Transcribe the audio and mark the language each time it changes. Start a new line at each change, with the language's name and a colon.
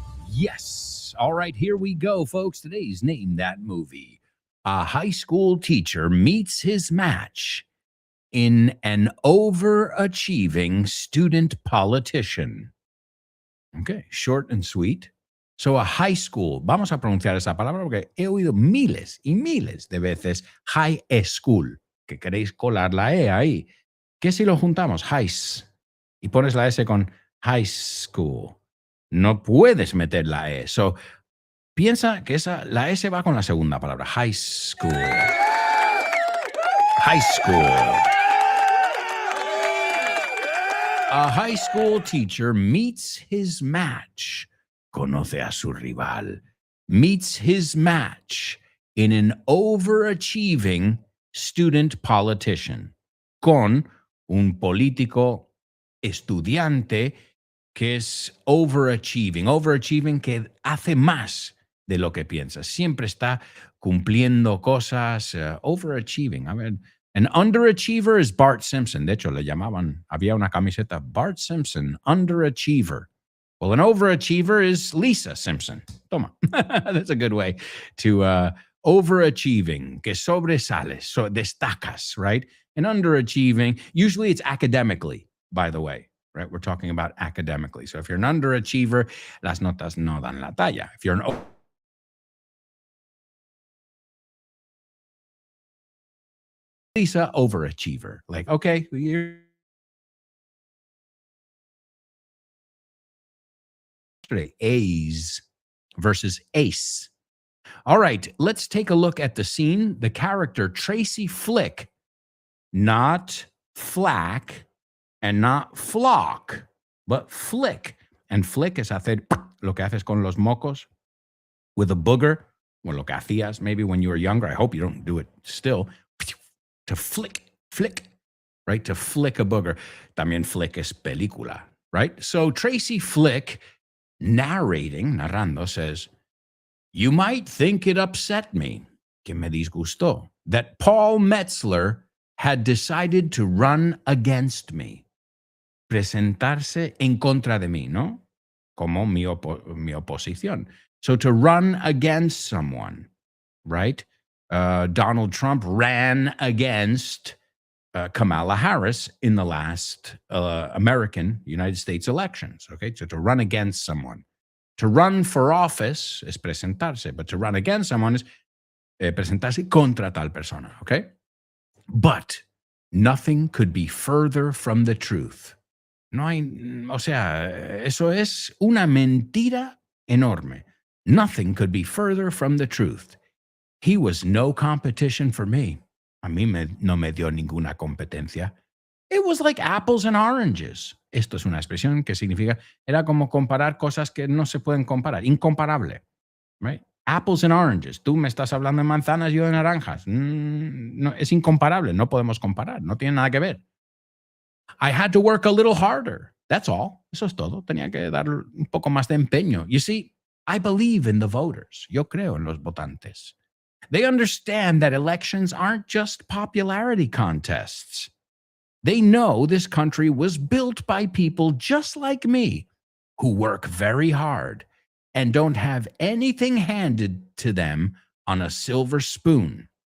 English: Yes. All right, here we go, folks. Today's Name That Movie. A high school teacher meets his match in an overachieving student politician. Okay, short and sweet.
Spanish: So a high school, vamos a pronunciar esa palabra porque he oído miles y miles de veces high school, que queréis colar la E ahí. ¿Qué si lo juntamos? Highs. Y pones la S con high school. No puedes meter la E. So, piensa que la S va con la segunda palabra.
English: High school. High school. A high school teacher meets his match.
Spanish: Conoce a su rival.
English: Meets his match in an overachieving student politician.
Spanish: Con un político estudiante que es overachieving. Overachieving, que hace más de lo que piensa. Siempre está cumpliendo cosas.
English: Overachieving.
Spanish: A ver,
English: an underachiever is Bart Simpson.
Spanish: De hecho, le llamaban, había una camiseta, Bart Simpson, underachiever.
English: Well, an overachiever is Lisa Simpson. Toma. That's a good way to overachieving,
Spanish: que sobresales, so destacas,
English: right? And underachieving, usually it's academically, by the way. Right? We're talking about academically. So if you're an underachiever,
Spanish: las notas no dan la talla.
English: If you're an Lisa, overachiever. Like, okay, you're A's versus ace. All right, let's take a look at the scene. The character Tracy Flick, not Flack, and not flock, but flick.
Spanish: And flick es hacer lo que haces con los mocos
English: with a booger,
Spanish: or lo que hacías
English: maybe when you were younger. I hope you don't do it still. To flick, right? To flick a booger.
Spanish: También flick es película, right?
English: So Tracy Flick, narrando, says, you might think it upset me,
Spanish: que me disgustó,
English: that Paul Metzler had decided to run against me.
Spanish: Presentarse en contra de mí, ¿no? Como mi oposición.
English: So to run against someone, right? Donald Trump ran against Kamala Harris in the last United States elections, okay? So to run against someone. To run for office
Spanish: es presentarse,
English: but to run against someone is
Spanish: presentarse contra tal persona,
English: okay? But nothing could be further from the truth.
Spanish: No hay, o sea, eso es una mentira enorme.
English: Nothing could be further from the truth. He was no competition for me.
Spanish: A mí no me dio ninguna competencia.
English: It was like apples and oranges.
Spanish: Esto es una expresión que significa, era como comparar cosas que no se pueden comparar. Incomparable, right?
English: Apples and oranges.
Spanish: Tú me estás hablando de manzanas, yo de naranjas. No, es incomparable. No podemos comparar. No tiene nada que ver.
English: I had to work a little harder. That's all.
Spanish: Eso es todo. Tenía que dar un poco más de empeño.
English: You see, I believe in the voters.
Spanish: Yo creo en los votantes.
English: They understand that elections aren't just popularity contests. They know this country was built by people just like me who work very hard and don't have anything handed to them on a silver spoon.